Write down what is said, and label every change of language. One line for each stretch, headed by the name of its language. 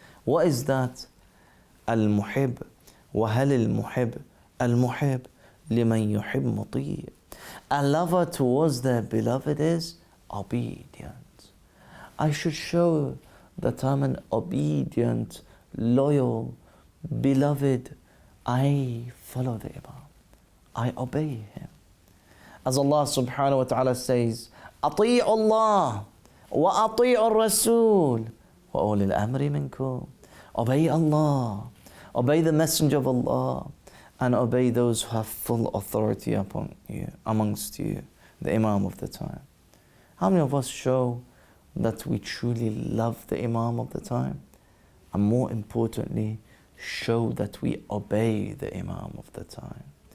English: What is that?
Arabic: Al-muhib. وَهَلِ الْمُحِبْ الْمُحِبْ لِمَنْ يُحِبْ مُطِيعٍ.
English: A lover towards their beloved is obedient. I should show that I'm an obedient, loyal, beloved. I follow the Imam. I obey him. As Allah subhanahu wa ta'ala says,
Arabic: أطيعوا الله وأطيعوا الرسول وأولي الأمر منكم.
English: Obey Allah. Obey the Messenger of Allah, and obey those who have full authority upon you, amongst you, the Imam of the time. How many of us show that we truly love the Imam of the time? And more importantly, show that we obey the Imam of the time.